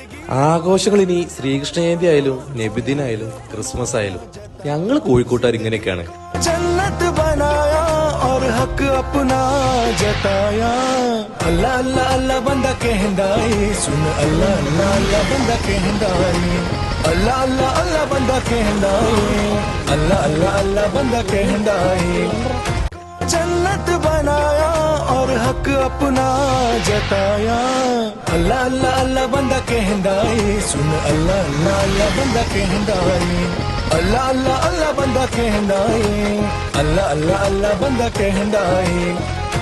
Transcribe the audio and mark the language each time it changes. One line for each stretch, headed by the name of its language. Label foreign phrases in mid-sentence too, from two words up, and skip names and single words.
Malayalam: ആഘോഷങ്ങൾ ഇനി ശ്രീകൃഷ്ണ ജയന്തി ആയാലും നബിദിനായാലും ക്രിസ്മസ് ആയാലും ഞങ്ങൾ കോഴിക്കോട്ടുകാർ ഇങ്ങനെയൊക്കെയാണ്.
Hindi: जन्नत बनाया और हक अपना जताया अल्लाह अल्लाह अल्लाह
Punjabi: ਬੰਦਾ ਕਹਿੰਦਾ ਹੈ
Hindi: सुन अल्लाह अल्लाह
Punjabi: ਅੱਲਾਹ ਬੰਦਾ ਕਹਿੰਦਾ ਹੈ ਅੱਲਾਹ ਅੱਲਾਹ ਅੱਲਾਹ ਬੰਦਾ ਕਹਿੰਦਾ ਹੈ ਅੱਲਾਹ ਅੱਲਾਹ ਅੱਲਾਹ ਬੰਦਾ ਕਹਿੰਦਾ ਹੈ
Hindi: जन्नत बनाया और हक अपना जताया
Punjabi: ਅੱਲਾਹ ਅੱਲਾਹ ਅੱਲਾਹ ਬੰਦਾ ਕਹਿੰਦਾ ਹੈ ਸੁਣ ਅੱਲਾਹ ਅੱਲਾਹ ਅੱਲਾਹ ਬੰਦਾ ਕਹਿੰਦਾ ਹੈ ਅੱਲਾਹ ਅੱਲਾਹ ਅੱਲਾਹ ਬੰਦਾ ਕਹਿੰਦਾ ਹੈ ਅੱਲਾਹ ਅੱਲਾਹ ਅੱਲਾਹ ਬੰਦਾ ਕਹਿੰਦਾ ਹੈ